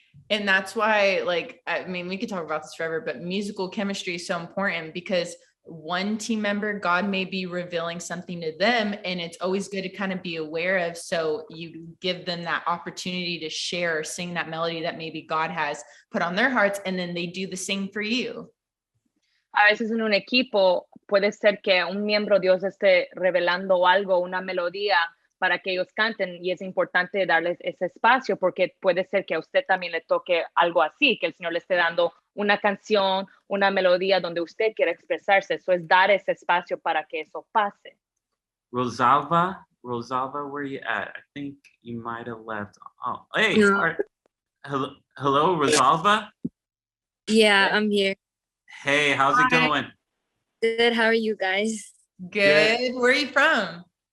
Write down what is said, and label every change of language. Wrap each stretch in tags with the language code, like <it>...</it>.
<en>And that's why, like, I mean, we could talk about this forever, but musical chemistry is so important because one team member, God may be revealing something to them, and it's always good to kind of be aware of. So you give them that opportunity to share or sing that melody that maybe God has put on their hearts, and then they do the same for you.</en> <es>A veces en un equipo puede ser que un miembro Dios esté revelando algo, una melodía para que ellos canten y es importante darles ese espacio porque puede ser que a usted también le toque algo así, que el Señor le esté dando una canción, una melodía donde usted quiera expresarse. Eso es dar ese espacio para que eso pase.</es> <en>Rosalva, where are you at? I think you might have left. Oh, hey, No. Hello, Rosalva? Yeah, I'm here. Hey, how's it going? Good. How are you guys? Good. Where are you from?</en>